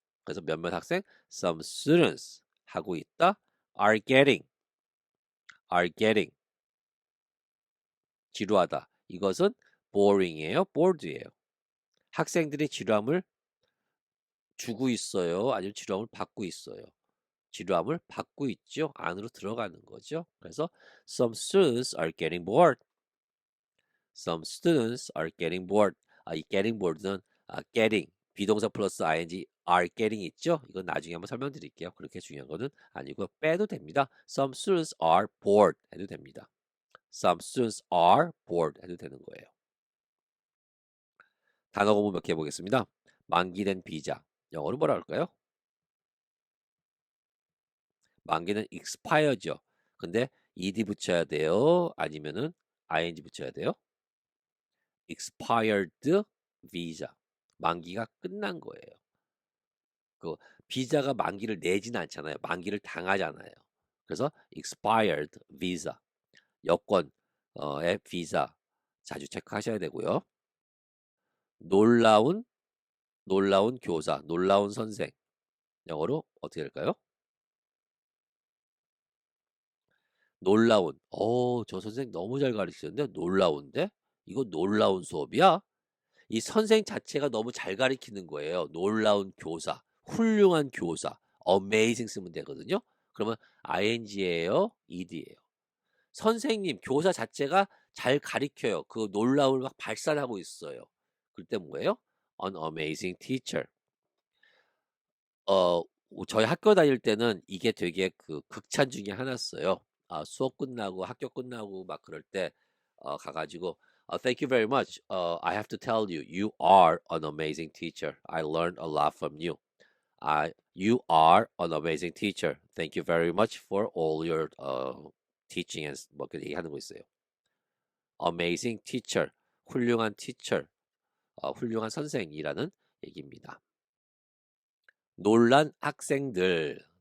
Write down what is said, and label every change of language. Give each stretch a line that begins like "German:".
Korean: 그래서 몇몇 학생
English: some students
Korean: 하고 있다
English: are getting
Korean: 지루하다. 이것은 boring이에요. bored이에요. 학생들이 지루함을 주고 있어요. 아니면 지루함을 받고 있어요. 지루함을 받고 있죠. 안으로 들어가는 거죠. 그래서
English: some students are getting bored. Some students are getting bored.
Korean: 이 getting bored는 getting 비동사 플러스 ing
English: are getting
Korean: 있죠? 이건 나중에 한번 설명드릴게요. 그렇게 중요한 거는 아니고 빼도 됩니다.
English: Some students are bored
Korean: 해도 됩니다.
English: Some students are bored
Korean: 해도 되는 거예요. 단어 공부 몇 개 해보겠습니다. 만기된 비자. 영어로 뭐라 할까요? 만기는 expire죠. 근데 ed 붙여야 돼요? 아니면은 ing 붙여야 돼요?
English: expired visa.
Korean: 만기가 끝난 거예요. 그 비자가 만기를 내지는 않잖아요. 만기를 당하잖아요. 그래서
English: expired visa.
Korean: 여권의 비자 자주 체크하셔야 되고요. 놀라운 교사, 놀라운 선생. 영어로 어떻게 될까요? 놀라운. 저 선생 너무 잘 가르치는데 놀라운데? 이거 놀라운 수업이야? 이 선생 자체가 너무 잘 가르치는 거예요. 놀라운 교사, 훌륭한 교사, amazing 쓰면 되거든요. 그러면 ing예요, ed예요. 선생님, 교사 자체가 잘 가르쳐요. 그 놀라움을 막 발산하고 있어요. 그때 뭐예요?
English: An amazing teacher.
Korean: 어, 저희 학교 다닐 때는 이게 되게 그 극찬 중에 하나였어요. 수업 끝나고 학교 끝나고 막 그럴 때 가가지고
English: Thank you very much. I have to tell you, you are an amazing teacher. I learned a lot from you. You are an amazing teacher. Thank you very much for all your teaching and
Korean: 뭐 그렇게 얘기하는 거 있어요.
English: Amazing teacher,
Korean: 훌륭한 teacher, 훌륭한 선생이라는 얘기입니다. 놀란 학생들.